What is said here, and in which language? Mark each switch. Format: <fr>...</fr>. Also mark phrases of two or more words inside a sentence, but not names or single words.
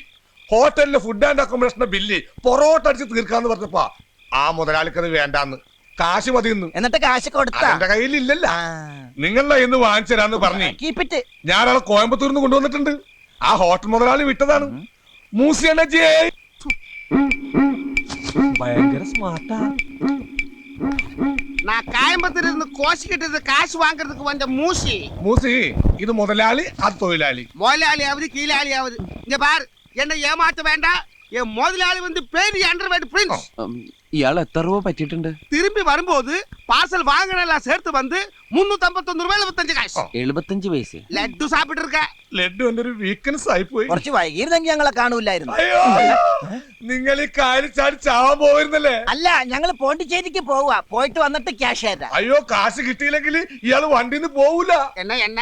<ml>ഹോട്ടലിലെ</ml> <en>food and accommodation</en> <ml>ബില്ല് പൊറോട്ട അടിച്ച് തീർക്കാന്ന് പറഞ്ഞപ്പോ ആ മുതലാളിക്കത് വേണ്ടാന്ന്, കാശ് മതിയെന്ന്. എന്നിട്ട് കാശ് കൊടുത്ത എന്റെ കയ്യിലില്ലല്ല. നിങ്ങളുടെ ഇന്ന് വാങ്ങിച്ചു തരാന്ന് പറഞ്ഞ് ഞാനവിടെ കോയമ്പത്തൂരിൽ നിന്ന് കൊണ്ടുവന്നിട്ടുണ്ട്. ആ ഹോട്ടൽ മുതലാളി വിട്ടതാണ്. ഭയങ്കര സ്മാർട്ടാ.</ml> <ta>நான் கோயம்புத்தூர் இருந்து கோஷி கிட்ட காசு வாங்குறதுக்கு வந்த மூசி. மூசி இது முதலாளி, அது தொழிலாளி. முதலாளியாவது கீழாளியாவது இங்க பாரு, என்ன ஏமாத்த வேண்டாம். என் முதலாளி வந்து பெரிய</ta> <en>underworld prince.</en> <ml>ഇയാൾ എത്ര രൂപ പറ്റിയിട്ടുണ്ട്?</ml> <ta>திரும்பி வரும்போது பார்சல் வாங்கினெல்லாம் சேர்த்து வந்து 351 ரூபாய் 75 காசு.</ta> <ml>75 പൈസ.</ml> <ta>லட்டு சாப்பிட்டு இருக்க.</ta> <ml>ലഡ്ഡു എന്റെ ഒരു വീക്ക്നെസ് ആയി പോയി. കുറച്ച് വൈകിയിരുന്നെങ്കിൽ ഞങ്ങളെ കാണൂലായിരുന്നു. അയ്യോ നിങ്ങൾ ഈ കാര്യം ചാടി ചാവാൻ പോയിരുന്നല്ലേ? അല്ല ഞങ്ങൾ പോണ്ടിച്ചേരിക്ക് പോവാ, പോയിട്ട് വന്നിട്ട് ക്യാഷ് തരാം. അയ്യോ കാശ് കിട്ടിയില്ലെങ്കിൽ ഇയാള് വണ്ടിന്ന് പോവൂല.</ml> <ta>என்ன</ta>